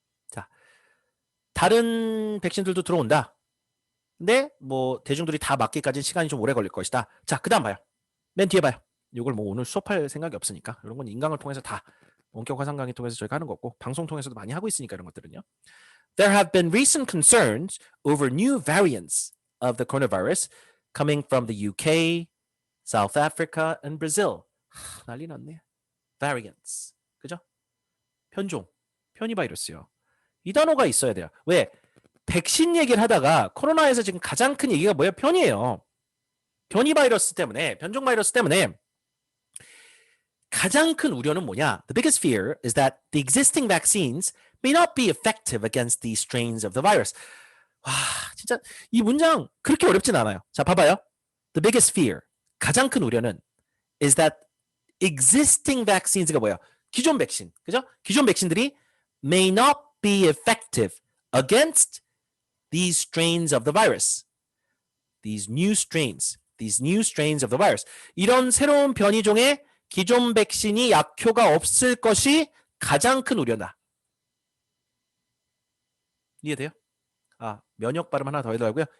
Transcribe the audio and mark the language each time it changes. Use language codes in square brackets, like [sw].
[ko] 자, 다른 백신들도 들어온다. 근데 뭐 대중들이 다 맞기까지 시간이 좀 오래 걸릴 것이다. 자, 그다음 봐요. 맨 뒤에 봐요. 이걸 뭐 오늘 수업할 생각이 없으니까 이런 건 인강을 통해서 다 원격 화상 강의 통해서 저희가 하는 거고 방송 통해서도 많이 하고 있으니까 이런 것들은요. [en] There have been recent concerns over new variants of the coronavirus coming from the UK, South Africa, and Brazil. [ko] 난리 났네. Variants. 그죠? 편종. 변이 바이러스요. 이 단어가 있어야 돼요. 왜? 백신 얘기를 하다가 코로나에서 지금 가장 큰 얘기가 뭐예요? 변이에요. 변이 바이러스 때문에, 변종 바이러스 때문에 가장 큰 우려는 뭐냐? [en] The biggest fear is that the existing vaccines may not be effective against these strains of the virus. [ko] 와, 진짜 이 문장 그렇게 어렵진 않아요. 자, 봐봐요. [en] The biggest fear, [ko] 가장 큰 우려는 [en] is that existing vaccines가 [ko] 뭐예요? 기존 백신, 그죠? 기존 백신들이 [en] may not be effective against these strains of the virus. These new strains of the virus. [ko] 이런 새로운 변이종의 기존 백신이 약효가 없을 것이 가장 큰 우려다. 이해돼요? 면역 발음 하나 더 해달라고요?